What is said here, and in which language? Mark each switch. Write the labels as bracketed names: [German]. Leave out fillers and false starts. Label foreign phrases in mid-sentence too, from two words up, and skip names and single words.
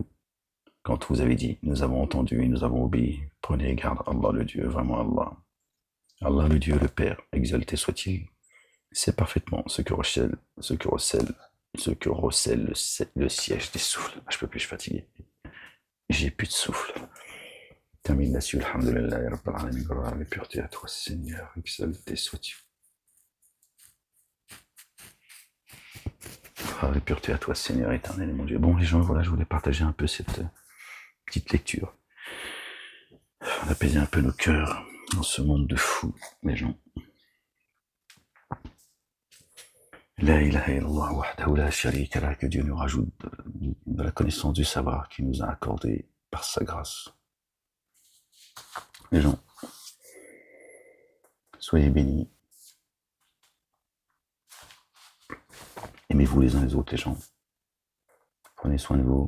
[French] Quand vous avez dit, nous avons entendu et nous avons obéi, prenez garde, Allah le Dieu, vraiment Allah. Allah le Dieu, le Père, exalté soit-il, sait parfaitement ce que recèle le siège des souffles. Je peux plus, je suis fatigué. J'ai plus de souffle. Termine là-dessus, [Arabic] الحمد لله رب العالمين, [French] gloire et pureté à toi, Seigneur, exalté sois-tu. Gloire et pureté à toi, Seigneur éternel, mon Dieu. Bon, les gens, voilà, je voulais partager un peu cette petite lecture. On apaiser un peu nos cœurs dans ce monde de fous, les gens. [Arabic] لا إله إلا الله وحده لا شريك له, [French] que Dieu nous rajoute de la connaissance du savoir qu'il nous a accordé par sa grâce. Les gens, soyez bénis. Aimez-vous les uns les autres, les gens. Prenez soin de vous.